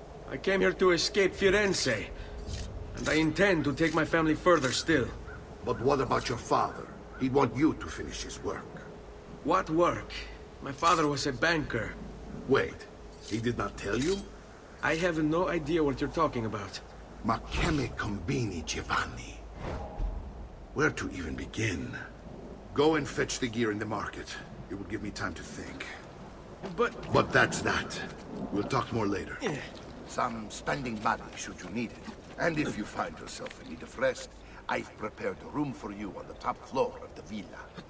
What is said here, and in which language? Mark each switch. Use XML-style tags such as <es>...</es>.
<en>I came here to escape Firenze. And I intend to take my family further still. But what about your father? He'd want you to finish his work. What work? My father was a banker. Wait, he did not tell you? I have no idea what you're talking about.</en> <it>Ma che me combini, Giovanni?</it> <en>Where to even begin? Go and fetch the gear in the market. It will give me time to think. But that's that. We'll talk more later. Some standing money should you need it. And if you find yourself in need of rest, I've prepared a room for you on the top floor of the villa.</en>